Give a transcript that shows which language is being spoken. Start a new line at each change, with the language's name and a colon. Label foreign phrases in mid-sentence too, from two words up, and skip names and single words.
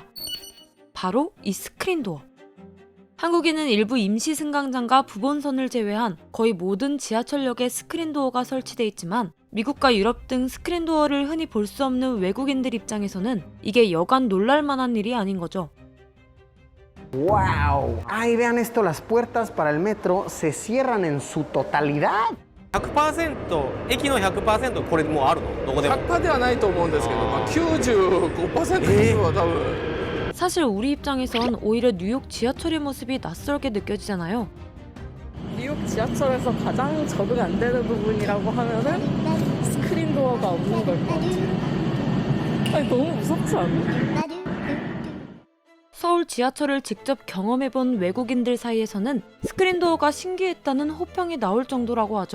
Korean: 바로 이 스크린도어. 한국에는 일부 임시 승강장과 부본선을 제외한 거의 모든 지하철역에 스크린도어가 설치돼 있지만 미국과 유럽 등 스크린도어를 흔히 볼 수 없는 외국인들 입장에서는 이게 여간 놀랄만한 일이 아닌 거죠.
Spanish: ¡Wow! Ay, vean esto, las puertas para el metro se cierran en su totalidad.
Japanese: 100% 駅の 100% これもうあるのどこでも 100%ではないと思うんですけど、95% は多分。
Korean: 사실 우리 입장에선 오히려 뉴욕 지하철의 모습이 낯설게 느껴지잖아요. 뉴욕 지하철에서 가장 적응 안 되는 부분이라고 하면은 스크린도어가 없는 걸 것 같아요. 아니 너무 무섭지 않아? 서울 지하철을 직접 경험해본 외국인들 사이에서는 스크린도어가 신기했다는 호평이 나올 정도라고 하죠.